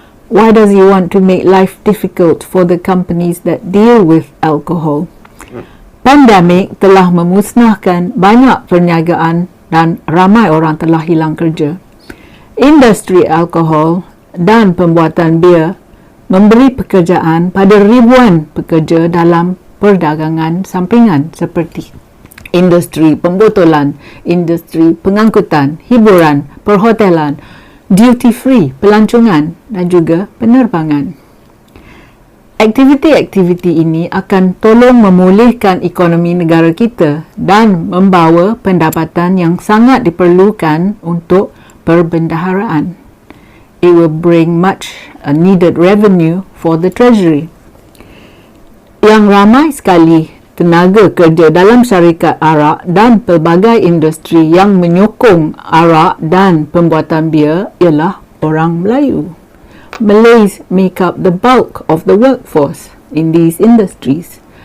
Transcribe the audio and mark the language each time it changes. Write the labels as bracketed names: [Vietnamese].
[English] Why does he want to make life difficult for the companies that deal with alcohol? [Malay] Pandemik telah memusnahkan banyak perniagaan dan ramai orang telah hilang kerja. Industri alkohol dan pembuatan bir memberi pekerjaan pada ribuan pekerja dalam perdagangan sampingan seperti industri pembotolan, industri pengangkutan, hiburan, perhotelan, duty free, pelancongan dan juga penerbangan. Aktiviti-aktiviti ini akan tolong memulihkan ekonomi negara kita dan membawa pendapatan yang sangat diperlukan untuk perbendaharaan. [English] It will bring much needed revenue for the treasury. [Malay] Yang ramai sekali tenaga kerja dalam syarikat arak dan pelbagai industri yang menyokong arak dan pembuatan bir ialah orang Melayu. [English] Malays make up the bulk of the workforce in these industries.